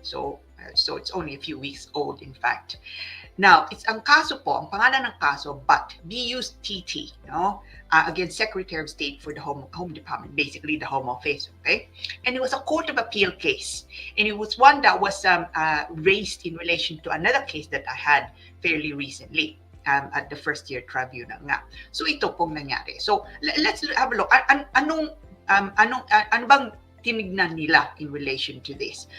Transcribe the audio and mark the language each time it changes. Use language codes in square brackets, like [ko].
[en] So it's only a few weeks old, in fact. [tl] Now, ang kaso po, ang pangalan ng kaso, BUTT, no? [en] Against Secretary of State for the Home Department, basically the Home Office, okay? And it was a Court of Appeal case. And it was one that was raised in relation to another case that I had fairly recently at the first year tribunal nga. So [tl] ito pong nangyari. [en] So let's have a look. [tl] Ano bang tinignan nila [en] in relation to this?